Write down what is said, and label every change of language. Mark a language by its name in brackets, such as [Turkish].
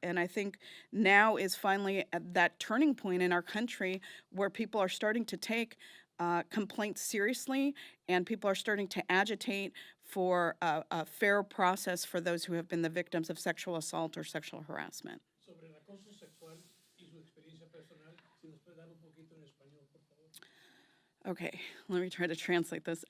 [English] And I think now is finally at that turning point in our country where people are starting to take complaints seriously, and people are starting to agitate for a fair process for those who have been the victims of sexual assault or sexual harassment. [Spanish] Sobre el acoso sexual y su experiencia personal, si nos puede dar un poquito en español, por favor. [English] Okay, let me try to translate this.